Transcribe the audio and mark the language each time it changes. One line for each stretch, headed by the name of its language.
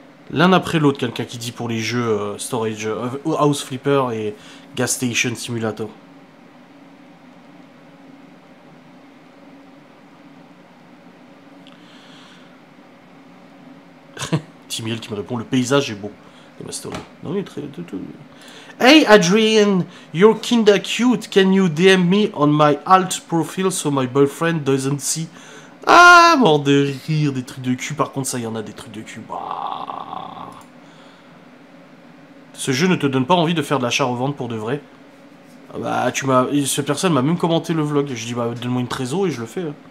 French: L'un après l'autre, quelqu'un qui dit pour les jeux Storage, House Flipper et Gas Station Simulator. Timiel qui me répond, le paysage est beau. Et ma story. Non, il est très...
English: Hey Adrian, you're kinda cute. Can you DM me on my alt profile so my boyfriend doesn't see?
French: Ah, mort de rire, des trucs de cul. Par contre, ça, il y en a des trucs de cul. Bah. Ce jeu ne te donne pas envie de faire de l'achat-revente pour de vrai? Bah, tu m'as... Cette personne m'a même commenté le vlog. Je dis, bah, donne-moi une trésor et je le fais.